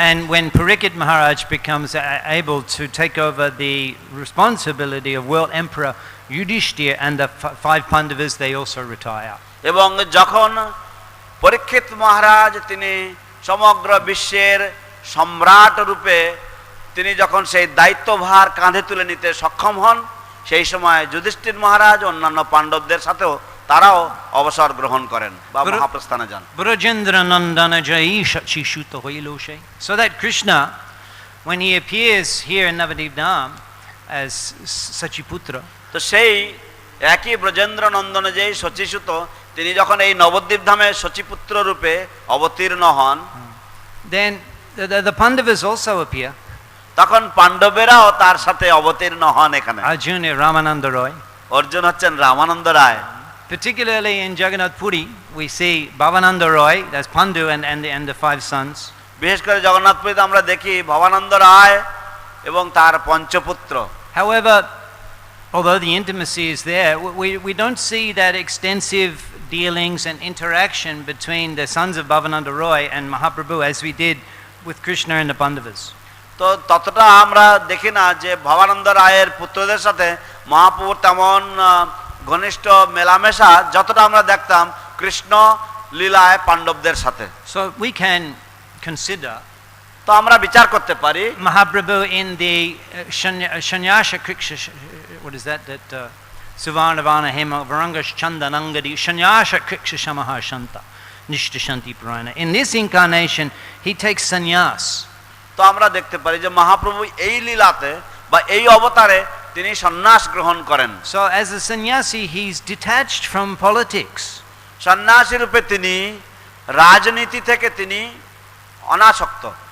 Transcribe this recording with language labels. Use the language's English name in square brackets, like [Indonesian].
[English] And when Parikshit Maharaj becomes able to take over the responsibility of world emperor Yudhishthira and the five Pandavas, they also retire. [Bangla] এবং যখন পরীক্ষিত মহারাজ তিনি সমগ্র বিশ্বের সম্রাট রূপে তিনি যখন সেই দায়িত্বভার কাঁধে তুলে নিতে সক্ষম হন, সেই সময় যুধিষ্ঠির মহারাজ অন্যান্য পাণ্ডবদের সাথেও তারাও অবসর গ্রহণ করেন বা মহাপ্রস্থানে যান। Brajendra Nandana Jai Shachishuta Hoiloshe. [English] So that Krishna, when he appears here in Navadip Dham as Sachiputra, [Bangla] তো সেই একই ব্রজেন্দ্র নন্দন যেই শচীসুত তিনি যখন এই নবদ্বীপ ধামে শচীপুত্র রূপে অবতীর্ণ হন, [English] then the Pandavas also appear. [Bangla] তখন পাণ্ডবেরাও তার সাথে অবতীর্ণ হন এখানে। [English] Arjuna Ramananda Roy. [Bangla] অর্জুন হচ্ছেন রামানন্দ রায়। [English] Particularly in Jagannath Puri, we see Bhavananda Roy, that's Pandu and the five sons. [Bangla] বিশেষ করে জগন্নাথপুরীতে আমরা দেখি ভবানন্দ রায় এবং তার পঞ্চপুত্র। [English] However, although the intimacy is there, we don't see that extensive dealings and interaction between the sons of Bhavananda Roy and Mahaprabhu as we did with Krishna and the Pandavas. [Bangla] তো ততটা আমরা দেখি না যে ভবানন্দ রায়ের পুত্রদের সাথে মহাপ্রভুর তেমন ঘনিষ্ঠ মেলামেশা যতটা আমরা দেখতাম কৃষ্ণ লীলায় পাণ্ডবদের সাথে। [English] So we can consider, [Bangla] তো আমরা বিচার করতে পারি [English] Mahaprabhu in the [Sanskrit] Shanyasha Kriksha, [English] what is that [Sanskrit] Suvarnavana Hema Varangash Chandanangadi Shanyasha Kriksha Shamaha Shanta Nishtashanti Purana. [English] In this incarnation he takes sannyas. [Bangla] তো আমরা দেখতে পারি যে মহাপ্রভু এই লীলাতে বা এই অবতারে তিনি সন্ন্যাস গ্রহণ করেন। [English] So as a sannyasi he's detached from politics. [Bangla] সন্ন্যাসী রূপে তিনি রাজনীতি থেকে তিনি অনাসক্ত।